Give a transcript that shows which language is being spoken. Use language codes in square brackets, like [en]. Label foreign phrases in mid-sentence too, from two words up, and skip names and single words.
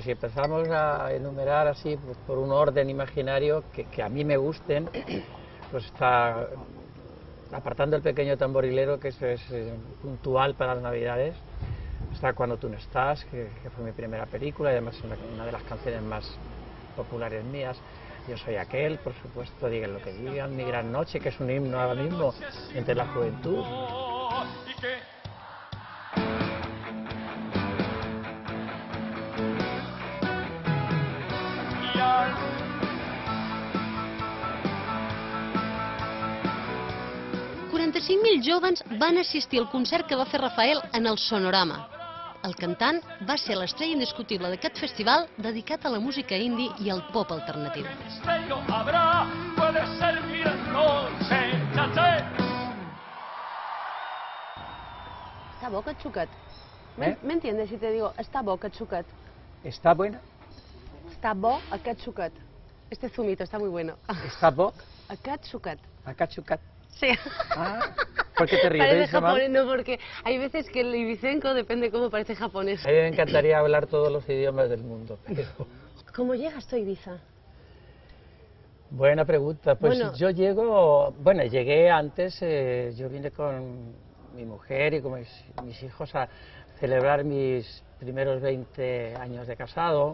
[es] Si empezamos a enumerar así por un orden imaginario que a mí me gusten, pues está, apartando el pequeño tamborilero, que es puntual para las Navidades, está Cuando tú no estás, que fue mi primera película y además es una de las canciones más populares mías. Yo soy aquel, por supuesto, digan lo que digan, Mi gran noche, que es un himno ahora mismo entre la juventud. Y que y al [ca] 45 35.000 jóvens van assistir al concert que va fer Rafael en el Sonorama. El cantant va ser l'estrella indiscutible d'aquest festival dedicat a la música indie i al pop alternatiu. [es] Misterio habrá, puede ser mil noches, ya sé. [ca] Està bo aquest suquet. [es] ¿Eh? ¿Me entiendes si te digo, [ca] està bo aquest suquet? [es] ¿Está buena? [ca] Està bo aquest suquet. [es] Este zumito está muy bueno. ¿Está bo? [ca] Aquest suquet. Acachucat. [es] Sí. Ah, ¿por qué te ríes? ¿Lo he Parece dicho mal? japonés, no, porque hay veces que el ibicenco depende cómo parece japonés. A mí me encantaría hablar todos los idiomas del mundo, pero... ¿Cómo llegas tú a Ibiza? Buena pregunta. Pues Bueno. yo llegué antes, yo vine con mi mujer y con mis hijos a celebrar mis primeros 20 años de casado.